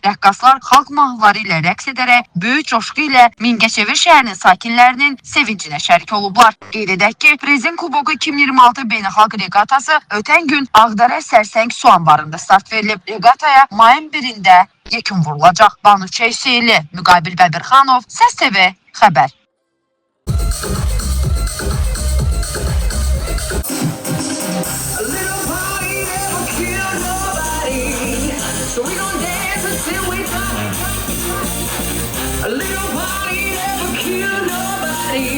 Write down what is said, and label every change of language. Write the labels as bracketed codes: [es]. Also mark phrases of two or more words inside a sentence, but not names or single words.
[az] Rəqqaslar xalq mahnıları ilə rəqs edərək böyük coşqu ilə Mingəçevir şəhərinin sakinlərinin sevincinə şərik olublar. Qeyd edək ki, Prezident Kuboku 2026 beynəlxalq reqatası ötən gün Ağdərə Sərsəng su anbarında start verilib. Reqataya mayın 1-də yekun vurulacaq. Banu Çeyseyli, Müqabil Bəbirxanov, Səs TV xəbər. [en] So we gon' dance until we die. A little party never kill nobody.